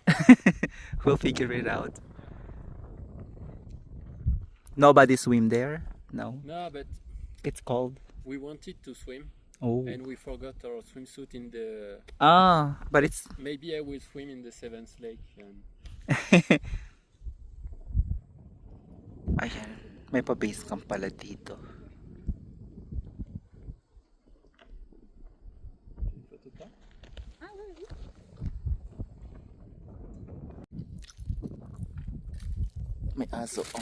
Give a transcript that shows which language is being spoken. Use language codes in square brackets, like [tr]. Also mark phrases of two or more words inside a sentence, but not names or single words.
[en] We'll figure it out. Nobody swim there? No. No, but It's cold. we wanted to swim Oh. and we forgot our swimsuit in the. But it's... Maybe I will swim in the seventh lake. [tl] Ayan. May pa-base camp pala dito. May aso. Oh.